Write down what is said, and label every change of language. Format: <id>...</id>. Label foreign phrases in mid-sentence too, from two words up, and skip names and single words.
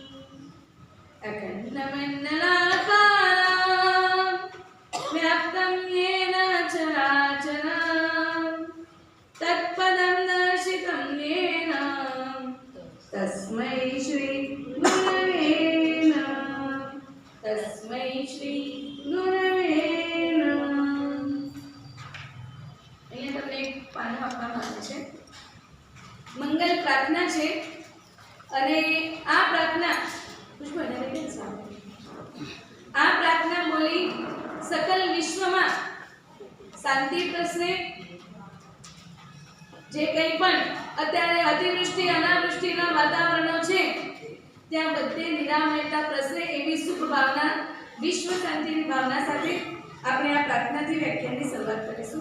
<sa>अखण्डमण्डलाकारं व्याप्तं येन चराचरं तत्पदं दर्शितं येन तस्मै श्री गुरवे नमः तस्मै श्री गुरवे नमः।</sa> <gu>અહીંયા તમને એક પાનું આપવામાં આવે છે મંગલ પ્રાર્થના છે અને આ પ્રાર્થના આ પ્રાર્થના બોલી સકલ વિશ્વમાં શાંતિ પ્રસરે જે કંઈ પણ અત્યારે અતિવૃષ્ટિ અનાવૃષ્ટિના વાતાવરણો છે ત્યાં બધે નિરામયતા પ્રસરે એવી શુભ ભાવના વિશ્વ શાંતિની ભાવના સાથે આપણે આ પ્રાર્થનાથી વ્યાખ્યાનની શરૂઆત કરીશું।</gu>